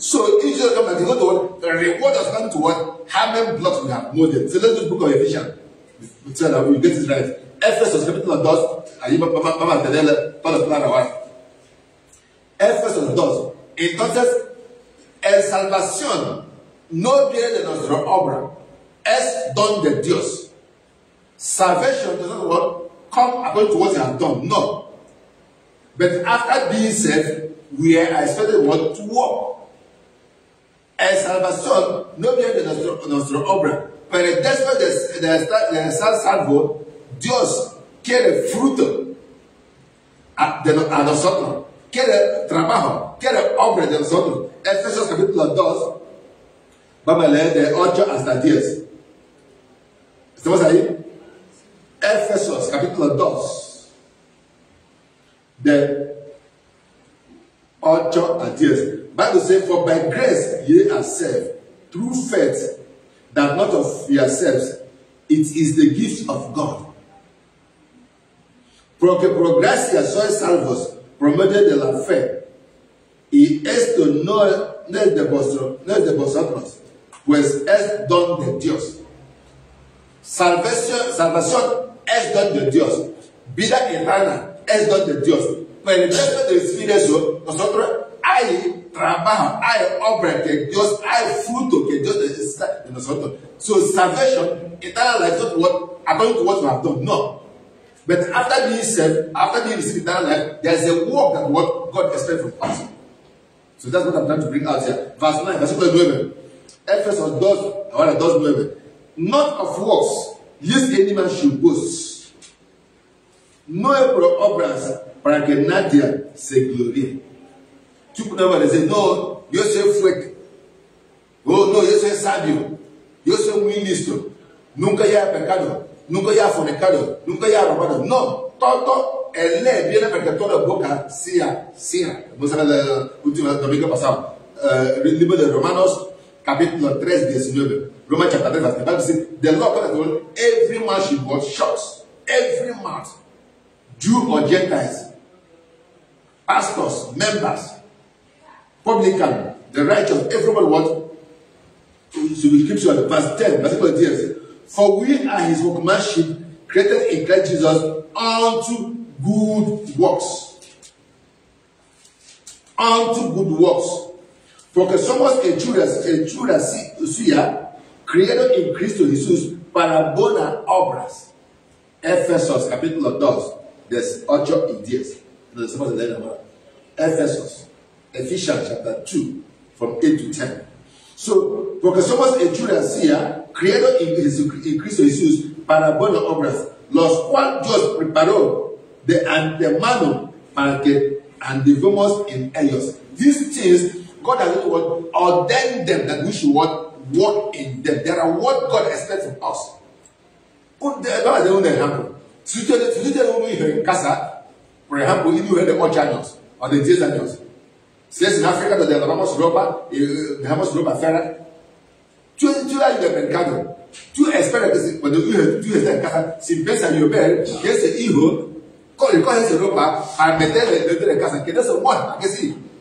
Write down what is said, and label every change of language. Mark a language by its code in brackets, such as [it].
[en] So each of them, they go to what? The reward has come to what? How many blocks we have molded. So let's do the book of Ephesians. So that we get it right. [es] Ephesus, capítulo 2, ahí vamos a tener todo el plan ahora. Ephesus 2. Entonces, la salvación no viene de nuestra obra, es don de Dios. [en] Salvation does not come according to what you have done, no. But after being saved, we are expected what? To work. [es] La salvación no viene de nuestra obra, pero después de estar salvo, Dios quiere fruto a nosotros, quiere trabajo, quiere obra de nosotros. Efesios capítulo 2, vamos a leer de 8 hasta 10. Estamos ahí. Éfesos, capítulo 2. De 8 a 10. [en] Bible says, for by grace ye are saved, through faith, that not of yourselves, it is the gift of God. [es] Porque por gracia sois salvos, por medio de la fe. Y esto no es de vosotros, pues es don de Dios. Salvación es don de Dios. Vida eterna es don de Dios. Pero el hecho de decir eso, nosotros hay trabajo, hay obra que Dios, hay fruto que Dios necesita de nosotros. [en] So salvation, eternal life, is not what according to what you have done. No. But after being saved, after being received eternal life, there is a work that what God expects from us. So that's what I'm trying to bring out here. Verse 9, [es] versículo 9. [en] Éfesos 2, ahora 2:9. Not of works, lest any man should boast. [es] No es por obras para que nadie se gloríe. Tú puedes decir, no, yo soy fuerte. Oh, no, yo soy sabio. Yo soy muy listo. Nunca he pecado. Nunca he fornicado. Nunca he robado. No, todo el ley viene porque toda boca sea. Vamos a ver el último domingo pasado. El libro de Romanos, capítulo 3, 19. [en] Romans chapter 3, verse 19. Says, the law told every man should watch shots. Every man, Jew or Gentiles, pastors, members, publican, the righteous, everyone what? So the scripture, verse 10, verse 10. For we are his workmanship, created in Christ Jesus unto good works. Unto good works. [es] Porque somos hechura suya, creado en Cristo Jesús para buenas obras. Éfesos capítulo 2, des 8 y 10. Nos estamos leyendo ahora. [en] Éfesos, Ephesians chapter 2, from 8 to 10. [es] So, porque somos hechura suya, creado en Cristo Jesús para buenas obras, los cuales Dios preparó de antemano para que andemos en ellos. [en] These things, God has ordained them that we should walk in them. They are what God expects from us. [es] Vamos a dar un ejemplo. Si usted tiene un hijo en casa, por ejemplo, un hijo de 8 años o de 10 años, si es en África donde lavamos ropa y dejamos ropa afuera, tú vas al mercado. Tú esperas que cuando tú estás en casa, si piensas llover, que ese hijo coge esa ropa para meterle dentro de casa, que no se muera, que sí.